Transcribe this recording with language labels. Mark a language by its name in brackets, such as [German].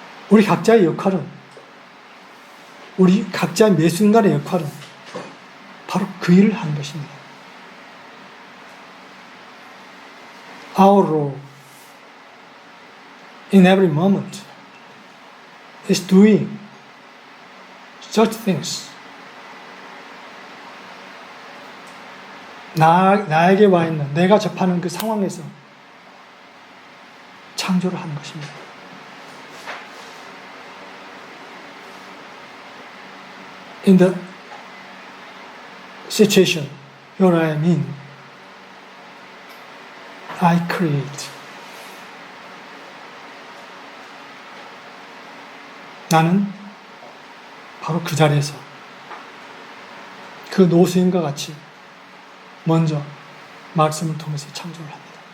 [Korean] 우리 각자의 역할은, 우리 각자의 매 순간의 역할은 바로 그 일을 하는 것입니다. [English] Our role in every moment is doing such things. [Korean] 나에게 와 있는, 내가 접하는 그 상황에서 창조를 하는 것입니다. [English] In the situation where I am in, I create. [Korean] 나는 바로 그 자리에서 그 노스님과 같이 먼저 말씀을 통해서 창조를 합니다.